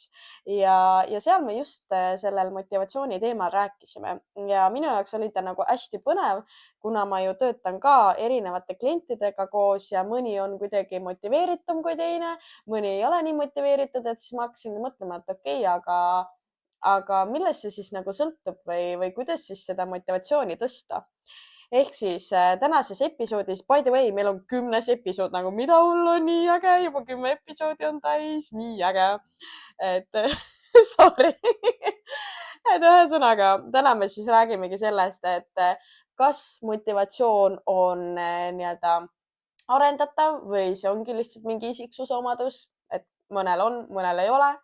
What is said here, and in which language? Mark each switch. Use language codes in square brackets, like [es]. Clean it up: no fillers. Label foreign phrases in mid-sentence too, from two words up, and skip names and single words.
[et] Ja seal me just sellel motivatsiooni teemal rääkisime ja minu jaoks oli ta nagu hästi põnev, kuna ma ju töötan ka erinevate klientidega koos ja mõni on kuidagi motiveeritum kui teine, mõni ei ole nii motiveeritud, et siis ma hakkasingi mõtlema, et okei, aga millest see siis nagu sõltub või kuidas siis seda motivatsiooni tõsta. Ehk siis tänases episoodis, [en] by the way, [et] meil on 10. episood, nagu mida hullu on nii äge, juba 10 episoodi on täis, nii äge. Et sorry. Et ühesõnaga, täna me siis räägimegi sellest, et kas motivatsioon on nii-öelda arendatav või see ongi lihtsalt mingi isiksuse omadus, et mõnel on, mõnel ei ole.